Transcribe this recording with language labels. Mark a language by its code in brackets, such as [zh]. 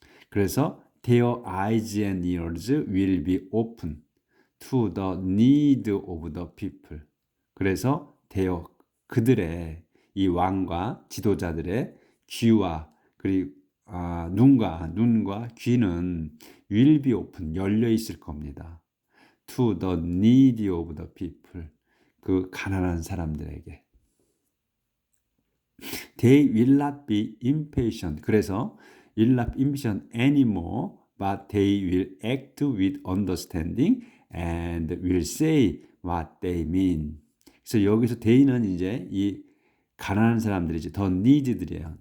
[ko] 그래서 [en] their eyes and ears will be open to the need of the people. [ko] 그래서 그들의, 이 왕과 지도자들의 귀와 그리고 눈과 귀는 [en] will be open, [ko] 열려 있을 겁니다. [en] to the need of the people, [ko] 그 가난한 사람들에게. [en] They will not be impatient. [ko] 그래서 [en] will not be impatient anymore, but they will act with understanding and will say what they mean. [ko] 그래서 여기서 they는 이제 이 가난한 사람들이지, the need들이에요.